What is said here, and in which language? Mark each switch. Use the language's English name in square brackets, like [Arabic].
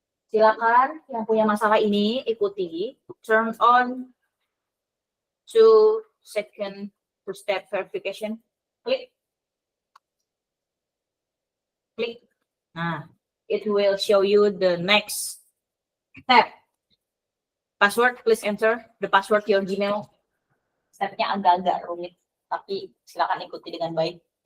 [Indonesian] Silakan yang punya masalah ini ikuti. [English] Turn on two-step verification. Klik. Klik. Nah, it will show you the next step. Password, please enter the password your Gmail. [Indonesian] Stepnya agak-agak rumit, tapi silakan ikuti dengan baik.